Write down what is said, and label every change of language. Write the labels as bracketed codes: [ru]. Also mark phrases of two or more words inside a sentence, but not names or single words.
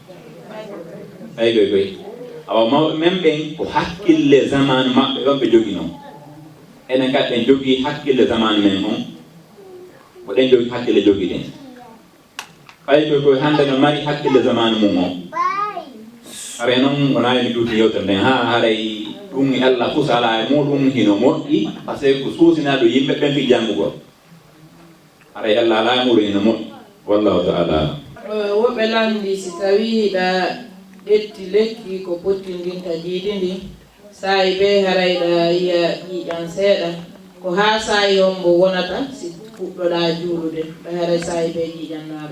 [ff] paygoy goy awa mawɓe men ɓen ko hakkille zamanu maɓɓe ɗon ɓe jogui noon enen kadi ɗen jogui hakkille zamanu men on ko ɗen jogui hakkille jogui ɗen paygoy koye hannde no mari hakkille zamanu mum o haray noon wona emi duuti yewtere nden ha haray ɗum Allah fuu so ala e muɗum hino moƴƴi [fr] par ce que [ff] ko suusinaɗo yimɓe ɓen fi janngugol haray Allah ala e muɗum hino moƴƴi [ar] wallahu taala [ff] woɓɓe lamdi si tawi hiɗa ƴetti lekki ko pottindinta jiidi ndi saayi ɓe harayɗa yiya ƴiiƴan seeɗa ko ha saayi on mbo wonata si fuɗɗoɗa juulude ɓe haray saayi ɓe ƴiiƴan naare